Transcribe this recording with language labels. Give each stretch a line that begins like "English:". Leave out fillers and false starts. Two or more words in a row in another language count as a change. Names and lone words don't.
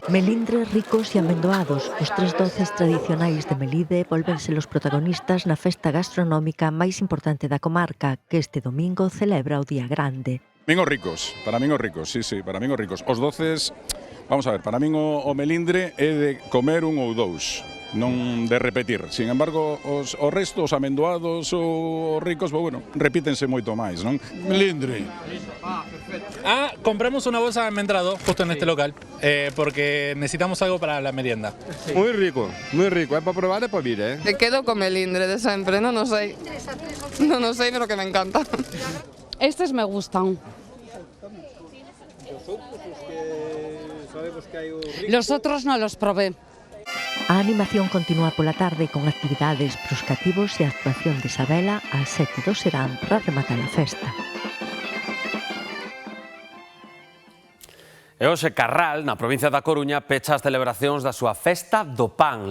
Galician: Melindres ricos e amendoados, os tres doces tradicionais de Melide volvense los protagonistas na festa gastronómica máis importante da comarca, que este domingo celebra o Día Grande. Para min os ricos, sí, para min os ricos. Os doces, vamos a ver, para min o melindre é de comer un ou dous, non de repetir. Sin embargo, os restos, os amendoados ou os ricos, bueno, repítense moito máis, non? Melindre.
Spanish: Compramos una bolsa de almendrado justo en este local, porque necesitamos algo para la merienda. Sí. Muy rico,
Galician: é para probar e para vir,
Spanish: Me quedo con
Galician: melindre de sempre, non o sei, pero que me encanta.
Spanish: Estes me gustan. Los otros no los probé.
Galician: A animación continúa pola tarde con actividades pros cativos e a actuación de Isabela ás 7 do serán para rematar a festa. E hoxe Carral, na provincia da Coruña, pecha as celebracións da súa Festa do Pan.